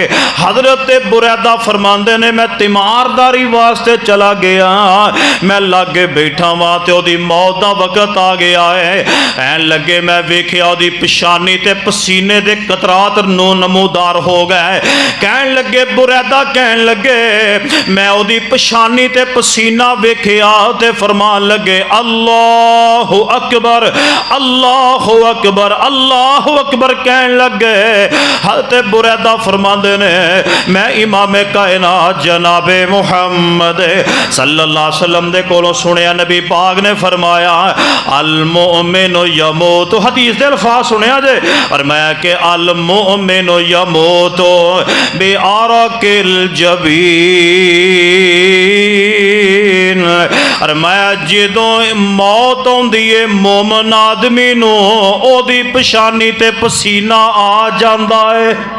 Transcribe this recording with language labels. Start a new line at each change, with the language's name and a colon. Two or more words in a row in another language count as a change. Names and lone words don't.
Punjabi: حضرت بریدہ فرماندے نے میں تیمارداری واسطے چلا گیا، میں لاگے بیٹھا وہاں تے اودی موت دا وقت آ گیا ہے. ایہن لگے میں ویکھیا اودی پیشانی تے پسینے دے قطرات نمودار ہو گئے. کہن لگے بریدہ کہن لگے میں اودی پیشانی تے پسینہ ویکھیا تے فرمان لگے
Arabic: الله أكبر الله أكبر الله أكبر
Punjabi: अल्लाहु अकबर। کہن لگے حضرت بریدہ فرماندے نے میں امام کائنات جناب محمد
Arabic: صلی اللہ علیہ وسلم
Punjabi: دے کولوں سنیا، نبی پاک نے فرمایا
Arabic: المؤمن يموت,
Punjabi: حدیث دے الفاظ سنیا جے اور میں کے
Arabic: المؤمن يموت بعرق
Punjabi: جبین، اور میں جدوں موت آؤندی ہے مومن آدمی نوں اودی پیشانی تے پسینہ آ جاندا ہے.